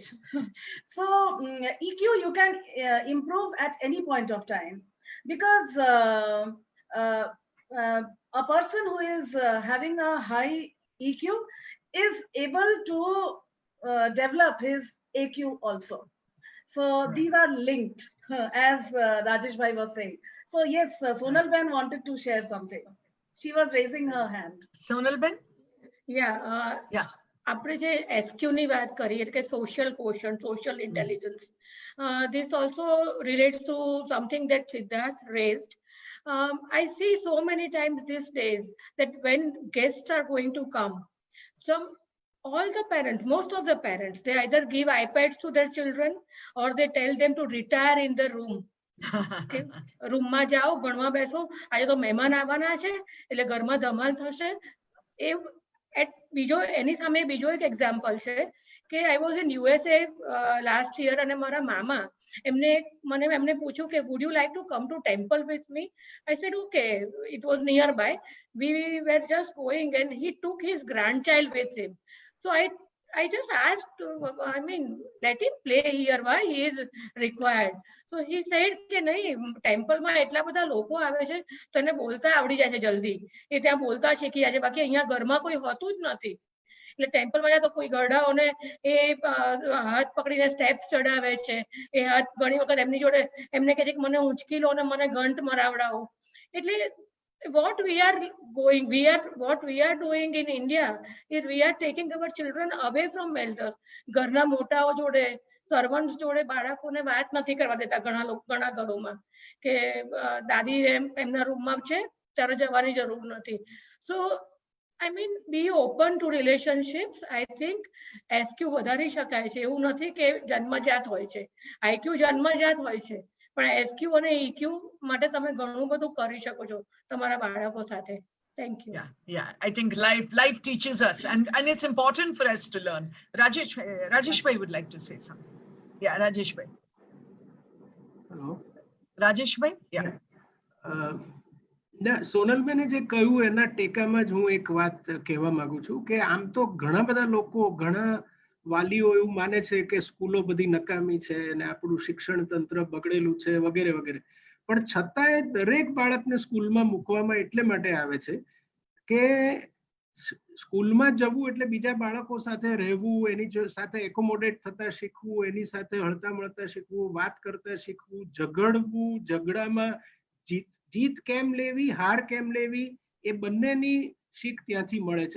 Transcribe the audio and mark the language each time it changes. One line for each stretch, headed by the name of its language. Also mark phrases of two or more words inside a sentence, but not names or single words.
English: So EQ you can improve at any point of time, because a person who is having a high EQ is able to develop his AQ also. So these are linked, as Rajesh Bhai was saying. So yes, Sonal Ben wanted to share something. She was raising her hand. Sonal Ben? Yeah.
Gujarati: આપણે જે એસક્યુની વાત કરીએ કે
English: social quotient, social intelligence, this also relates to something that Siddharth raised. I see so many times these days that when guests are going to come, some all the parents, most of the parents, they either give iPads to their children or they tell them to retire in the room.
Gujarati: રૂમમાં જાઓ, ભણવા બેસો, આજે તો મહેમાન આવવાના છે એટલે ઘરમાં ધમાલ થશે. બીજો એની સામે બીજો એક એક્ઝામ્પલ છે કે
English: I was in USA last year
Gujarati: અને મારા મામા એમને પૂછ્યું કે
English: would you like to come to temple with me? I said okay, it was nearby. We were just going and he took his grandchild with him. So I just asked, I mean, let him play here, why he is required. So he said
Gujarati: કે નહીં, ટેમ્પલમાં એટલા બધા લોકો આવે છે તો એને બોલતા આવડી જાય છે જલ્દી, એ ત્યાં બોલતા શીખી જાય છે, બાકી અહીંયા ઘરમાં કોઈ હોતું જ નથી. એટલે ટેમ્પલમાં જાય તો કોઈ ગરડાઓને એ હાથ પકડીને સ્ટેપ્સ ચડાવે છે, એ હાથ ઘણી વખત એમની જોડે એમને કહે છે કે મને ઉંચકી લો ને મને ઘંટ મરાવડાવો. એટલે
English: what we are doing in India is we are taking our children away from elders.
Gujarati: ઘરના મોટાઓ જોડે, સર્વન્ટ્સ જોડે બાળકોને વાત નથી કરવા દેતા ઘણા ઘરોમાં કે દાદી એમના રૂમમાં છે ત્યારે જવાની જરૂર નથી.
English: So I mean, be open to relationships. I think
Gujarati: SQ વધારી શકાય છે, એવું નથી કે જન્મજાત હોય છે. IQ જન્મજાત હોય છે, પણ SQ અને EQ માટે તમે ઘણું બધું કરી શકો છો તમારા બાળકો સાથે.
English: Thank you. Yeah. I think life teaches us, and it's important for us to learn. Rajesh bhai would like to say something. Yeah, Rajesh bhai. Hello. Rajesh bhai. Yeah.
Gujarati: સોનલબેને જે કહ્યું એના ટેકામાં જ હું એક વાત કહેવા માંગુ છું કે આમ તો ઘણા બધા લોકો, ઘણા વાલીઓ એવું માને છે કે સ્કૂલો બધી નકામી છે અને આપણું શિક્ષણ તંત્ર બગડેલું છે વગેરે વગેરે, પણ છતાંય દરેક બાળકને સ્કૂલમાં મૂકવામાં એટલે માટે આવે છે કે સ્કૂલમાં જવું એટલે બીજા બાળકો સાથે રહેવું, એની સાથે એકોમોડેટ થતા શીખવું, એની સાથે હળતા મળતા શીખવું, વાત કરતા શીખવું, ઝઘડવું, ઝઘડામાં જીત કેમ લેવી, હાર કેમ લેવી, એ બંનેની શીખ ત્યાંથી મળે છે.